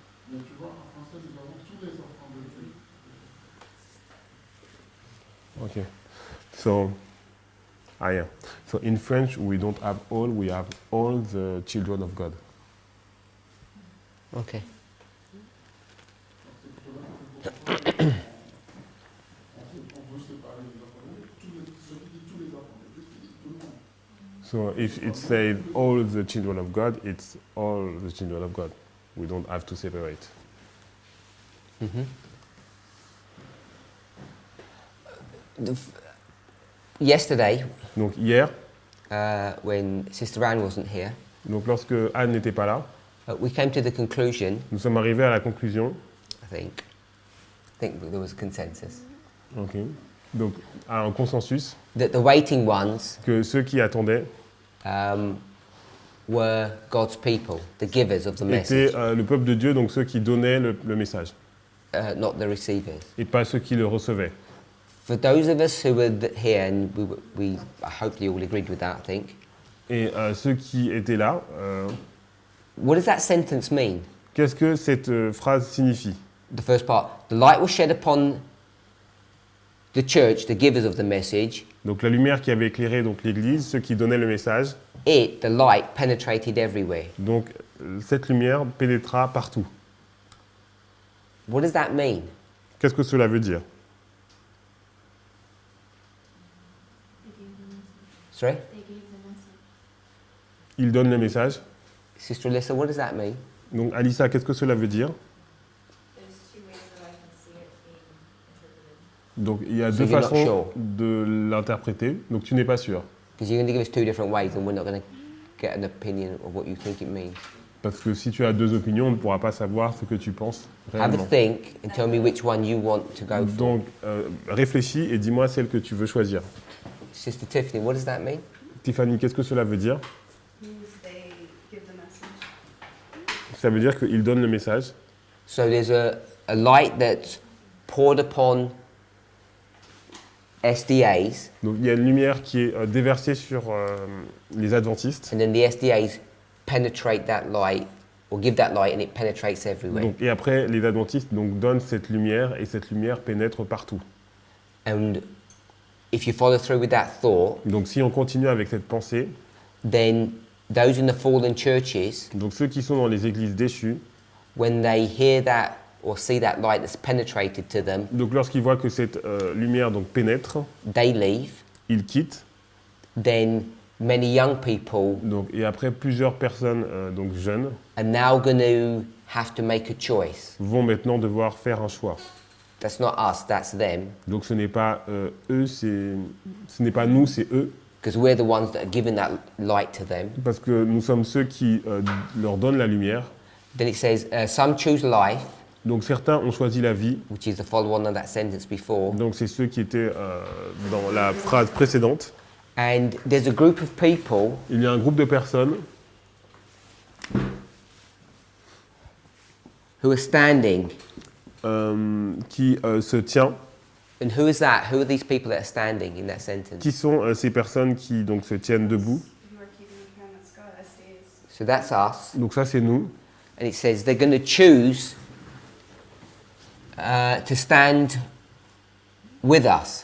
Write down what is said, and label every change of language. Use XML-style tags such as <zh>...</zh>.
<fr>Mais tu vois, en français, nous avons tous les enfants de Dieu.</fr> <en>Okay. So in French, we don't have all, we have all the children of God. Okay.</en> <fr>On veut séparer les enfants de Dieu. Celui qui dit tous les enfants de Dieu, c'est tout le monde.</fr> <en>So if it says all the children of God, it's all the children of God. We don't have to separate. Mhm. Yesterday,</en> <fr>Donc hier,</fr> <en>when Sister Anne wasn't here,</en> <fr>donc lorsque Anne n'était pas là,</fr> <en>we came to the conclusion,</en> <fr>nous sommes arrivés à la conclusion,</fr> <en>I think there was a consensus,</en> <fr>ok, donc à un consensus,</fr> <en>that the waiting ones</en> <fr>que ceux qui attendaient</fr> <en>were God's people, the givers of the</en> <fr>étaient</fr> <en>message,</en> <fr>le peuple de Dieu, donc ceux qui donnaient le message,</fr> <en>not the receivers.</en> <fr>et pas ceux qui le recevaient.</fr> <en>For those of us who were here, and we hopefully all agreed with that, I think,</en> <fr>Et ceux qui étaient là,</fr> <en>what does that sentence mean?</en> <fr>qu'est-ce que cette phrase signifie?</fr> <en>The first part, the light was shed upon the church, the givers of the message.</en> <fr>Donc la lumière qui avait éclairé donc l'Église, ceux qui donnaient le message,</fr> <en>The light penetrated everywhere.</en> <fr>donc cette lumière pénétra partout.</fr> <en>What does that mean?</en> <fr>Qu'est-ce que cela veut dire?</fr> <en>They gave the message. Sorry? They gave the message.</en> <fr>Il donne le message.</fr> <en>Sister Alyssa, what does that mean?</en> <fr>Donc Alissa, qu'est-ce que cela veut dire?</fr> <en>There's two ways that I can see it being interpreted.</en> <fr>Donc il y a</fr> <en>So</en> <fr>deux</fr> <en>you're not</en> <fr>façons</fr> <en>sure?</en> <fr>de l'interpréter, donc tu n'es pas sûr.</fr> <en>Because you're going to give us two different ways and we're not going to get an opinion of what you think it means.</en> <fr>Parce que si tu as deux opinions, on ne pourra pas savoir ce que tu penses</fr> <en>Have a</en> <fr>réellement.</fr> <en>think and tell me which one you want to go for.</en> <fr>Donc réfléchis et dis-moi celle que tu veux choisir.</fr> <en>Sister Tiffany, what does that mean?</en> <fr>Tiffany, qu'est-ce que cela veut dire?</fr> <en>Means they give the message.</en> <fr>Ça veut dire qu'il donne le message.</fr> <en>So there's a light that's poured upon SDAs,</en> <fr>Donc il y a une lumière qui est déversée sur les adventistes.</fr> <en>and then the SDAs penetrate that light or give that light and it penetrates everywhere.</en> <fr>Donc, et après, les adventistes donc, donnent cette lumière et cette lumière pénètre partout.</fr> <en>And if you follow through with that thought,</en> <fr>Donc si on continue avec cette pensée,</fr> <en>then those in the fallen churches,</en> <fr>donc ceux qui sont dans les églises déchues,</fr> <en>when they hear that or see that light that's penetrated to them,</en> <fr>donc lorsqu'ils voient que cette lumière donc, pénètre,</fr> <en>they leave.</en> <fr>ils quittent.</fr> <en>Then many young people</en> <fr>Donc, et après, plusieurs personnes donc, jeunes</fr> <en>are now going to have to make a choice.</en> <fr>vont maintenant devoir faire un choix.</fr> <en>That's not us, that's them.</en> <fr>Donc ce n'est pas eux, ce n'est pas nous, c'est eux.</fr> <en>Because we're the ones that are giving that light to them.</en> <fr>Parce que nous sommes ceux qui leur donnent la lumière.</fr> <en>Then it says, some choose life,</en> <fr>Donc certains ont choisi la vie.</fr> <en>which is the follow-on of that sentence before.</en> <fr>Donc c'est ceux qui étaient dans la phrase précédente.</fr> <en>And there's a group of people</en> <fr>Il y a un groupe de personnes</fr> <en>who are standing.</en> <fr>qui se tient.</fr> <en>And who is that? Who are these people that are standing in that sentence?</en> <fr>Qui sont ces personnes qui donc, se tiennent debout?</fr> <en>You are keeping the commandments, God, SDAs. So that's us.</en> <fr>Donc ça c'est nous.</fr> <en>And it says they're going to choose to stand with us.</en>